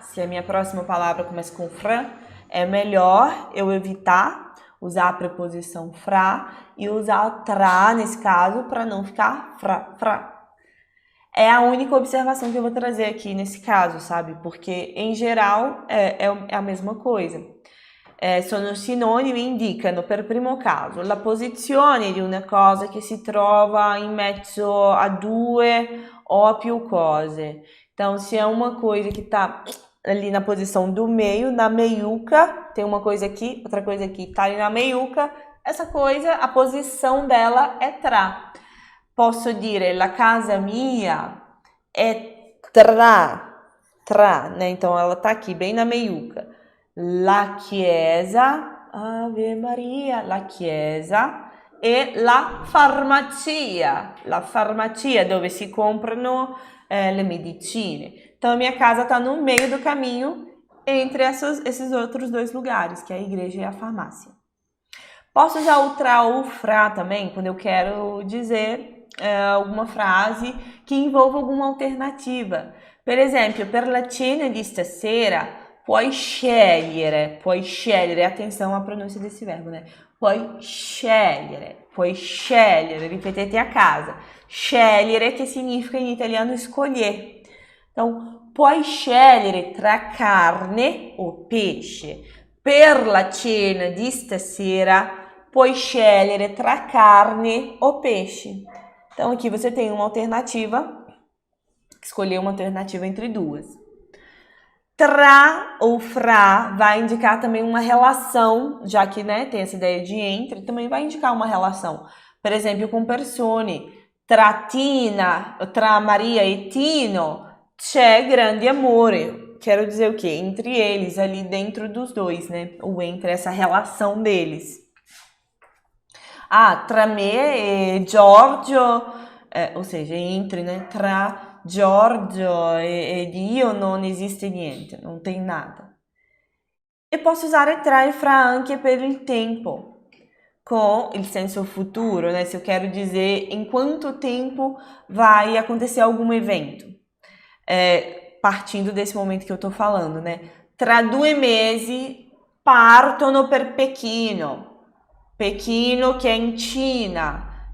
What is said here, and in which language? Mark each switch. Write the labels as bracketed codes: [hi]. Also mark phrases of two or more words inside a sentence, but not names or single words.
[pt] Se a minha próxima palavra começa com fra, é melhor eu evitar usar a preposição fra e usar tra nesse caso para não ficar fra. É a única observação que eu vou trazer aqui nesse caso, sabe? Porque, em geral, é a mesma coisa. [it] Sono sinonimi, indicano, per primo caso, la posizione di una cosa che si trova in mezzo a due ou a più cose. [pt] Então, se é uma coisa que está ali na posição do meio, na meiuca, tem uma coisa aqui, outra coisa aqui, tá ali na meiuca, essa coisa, a posição dela é tra. [it] Posso dire la casa mia è tra, [pt] né? Então ela tá aqui, bem na meiuca. [it] La chiesa, Ave Maria, la chiesa e la farmacia dove si comprano le medicine. [pt] Então a minha casa tá no meio do caminho entre esses outros dois lugares, que é a igreja e a farmácia. Posso usar o tra ou o fra também, quando eu quero dizer alguma frase que envolva alguma alternativa. [it] Per esempio, per la cena di stasera puoi scegliere, [pt] atenção à pronúncia desse verbo, né? [it] Puoi scegliere, ripetete a casa. Scegliere, [pt] que significa em italiano escolher. Então, [it] puoi scegliere tra carne o pesce. Per la cena di stasera puoi scegliere tra carne o pesce. [pt] Então, aqui você tem uma alternativa, escolher uma alternativa entre duas. Tra ou fra vai indicar também uma relação, já que tem essa ideia de entre, também vai indicar uma relação. Por exemplo, [it] com persone, tra Maria e Tino, c'è grande amore. [pt] Quero dizer o quê? Entre eles, ali dentro dos dois, né? Ou entre essa relação deles. [it] Tra me e Giorgio, [pt] ou seja, entre, né? [it] Tra Giorgio ed io non esiste niente, [pt] não tem nada. [it] E posso usare tra e fra anche per il tempo, com il senso futuro, né? [pt] Se eu quero dizer em quanto tempo vai acontecer algum evento. Partindo desse momento que eu tô falando, né? [it] Tra 2 mesi partono per Pechino, che è in Cina.